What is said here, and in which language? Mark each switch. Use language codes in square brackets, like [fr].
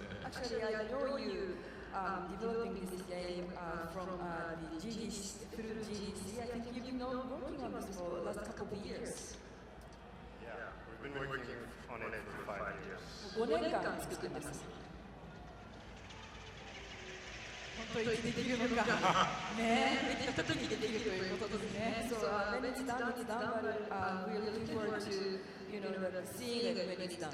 [en] Actually, I know you developing this game from the GDC through GDC. I think you've been working on this for the last couple of years. Yeah, we've been working on it for 5 years. [ja] 5年間作ってます。本当にできるのかね、できた時にできるということですね。 [en] So when it's done, it's done. But we're looking forward to, you know, seeing it when it's done.